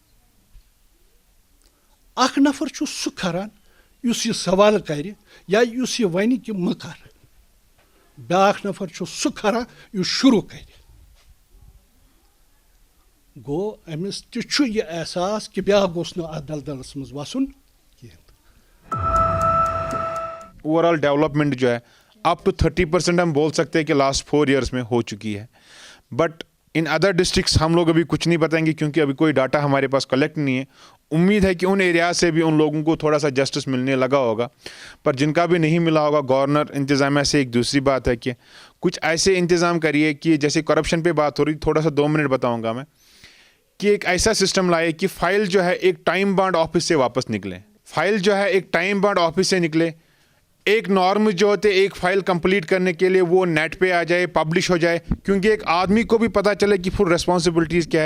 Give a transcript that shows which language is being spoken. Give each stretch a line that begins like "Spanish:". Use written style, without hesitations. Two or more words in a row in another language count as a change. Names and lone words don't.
Kashmiri: اکھ نفر چھُ سُہ کھران یُس یہِ سوال کرِ یا یُس یہِ ونہِ کہِ مہٕ کر بیٛاکھ نفر چھُ سُہ کھران یُس شروع کرِ گوٚو أمِس تہِ چھُ یہِ احساس کہِ بیٛاکھ گوٚژھ نہٕ اتھ دلدلس منٛز وسُن کینٛہہ
English: overall development
Urdu: جو ہے
English: up to 30%
Urdu: ہم بول سکتے ہیں کہ
English: last 4 years
Urdu: میں ہو چکی ہے
English: but in other districts
Urdu: ہم لوگ ابھی کچھ نہیں بتائیں گے کیونکہ ابھی کوئی ڈاٹا ہمارے پاس کلیکٹ نہیں ہے. امید ہے کہ ان ایریاز سے بھی ان لوگوں کو تھوڑا سا جسٹس ملنے لگا ہوگا, پر جن کا بھی نہیں ملا ہوگا گورنر انتظامیہ سے ایک دوسری بات ہے کہ کچھ ایسے انتظام کریے کہ جیسے کرپشن پہ بات ہو رہی, تھوڑا سا 2 منٹ بتاؤں گا میں, کہ ایک ایسا سسٹم لائے کہ فائل جو ہے ایک
English: time bound office
Urdu: سے واپس نکلے, فائل جو ہے ایک
English: time bound office
Urdu: سے نکلے, ایک نارم جو ہوتے ایک فائل کمپلیٹ کرنے کے لیے وہ نیٹ پہ آ جائے, پبلش ہو جائے, کیونکہ ایک آدمی کو بھی پتہ چلے کہ
English: full responsibilities
Urdu: کیا ہے.